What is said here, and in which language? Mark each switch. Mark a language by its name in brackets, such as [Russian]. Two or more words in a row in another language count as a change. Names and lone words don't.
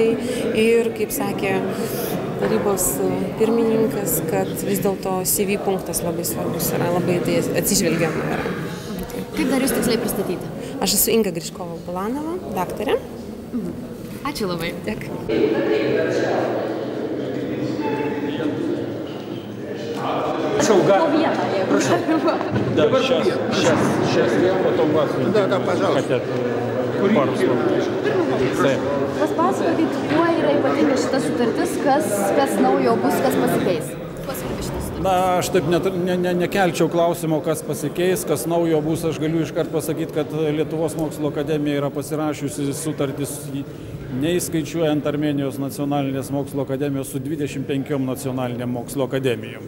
[Lithuanian] Ir, kaip sakė tarybos pirmininkas, kad vis dėlto CV punktas labai svarbus yra, labai tai atsižvelgiama yra. Kaip dar jūs tiksliai pristatyti? Aš esu Inga Griškova-Bulanova, daktarė. Ačiū labai. Dėkui. [Russian] Прошу. Да, сейчас я потом вас. Да, пожалуйста. Хотят пару слов. [Lithuanian] Pasakokit, kuo yra ypatinga šita sutartis, kas naujo bus, kas pasikeis? Na, aš taip nekelčiau klausimo, kas pasikeis, kas naujo bus. Aš galiu iškart pasakyti, kad Lietuvos mokslo akademija yra pasirašiusi sutartis, neįskaičiuojant Armėnijos nacionalinės mokslo akademijos, su 25 nacionalinėm mokslo akademijom.